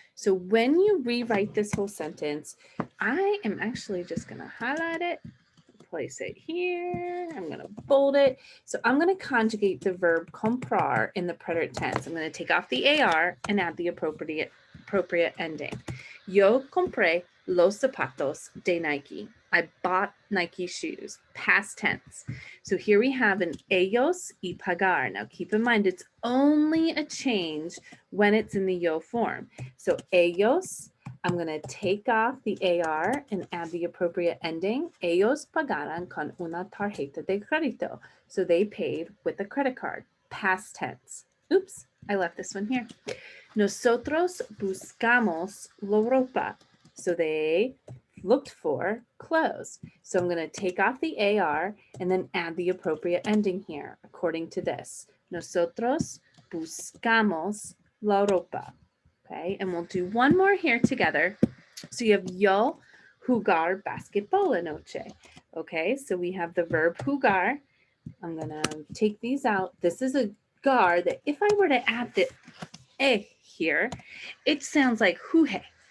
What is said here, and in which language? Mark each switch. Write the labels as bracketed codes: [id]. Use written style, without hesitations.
[en] So when you rewrite this whole sentence, I am actually just going to highlight it, place it here. I'm going to bold it. So I'm going to conjugate the verb comprar in the preterite tense. I'm going to take off the AR and add the appropriate ending. [es] Yo compré los zapatos de Nike. [en] I bought Nike shoes, past tense. So here we have an [es] ellos y pagar. [en] Now keep in mind, it's only a change when it's in the yo form. So ellos, I'm going to take off the AR and add the appropriate ending. [es] Ellos pagaron con una tarjeta de crédito. [en] So they paid with a credit card, past tense. Oops, I left this one here. [es] Nosotros buscamos la ropa. [en] So they looked for clothes. So I'm going to take off the AR and then add the appropriate ending here according to this. [es] Nosotros buscamos la ropa. [en] Okay, and we'll do one more here together. So you have [es] yo jugar basketball anoche. [en] Okay, so we have the verb jugar. I'm going to take these out. This is a gar that if I were to add the here, it sounds like jugué.